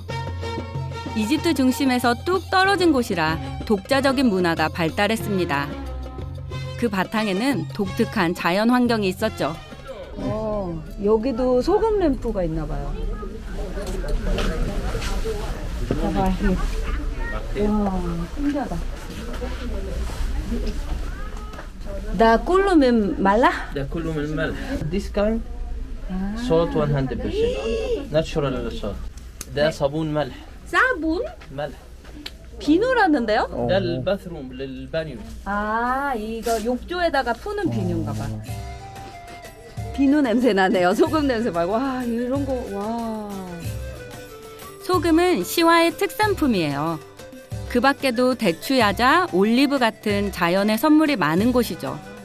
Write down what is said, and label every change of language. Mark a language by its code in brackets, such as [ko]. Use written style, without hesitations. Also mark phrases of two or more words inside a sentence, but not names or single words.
[ko] 이집트 중심에서 뚝 떨어진 곳이라 독자적인 문화가 발달했습니다. 그 바탕에는 독특한 자연 환경이 있었죠. 여기도 소금 램프가 있나 봐요. 와, 신기하다. [ar] ده كله من ملح؟ ده كله من الملح. [en] This kind salt 100%. Natural salt. [ar] ده صابون ملح. [ko] 사본? [ar] ملح. [ko] 비누라는데요? [ar] ده الباثروم للبانيو. [ko] 이거 욕조에다가 푸는 비누인가 봐. 비누 냄새 나네요. 소금 냄새 말고. 와, 이런 거, 와. 소금은 시와의 특산품이에요. 그 밖에도 대추야자, 올리브 같은 자연의 선물이 많은 곳이죠.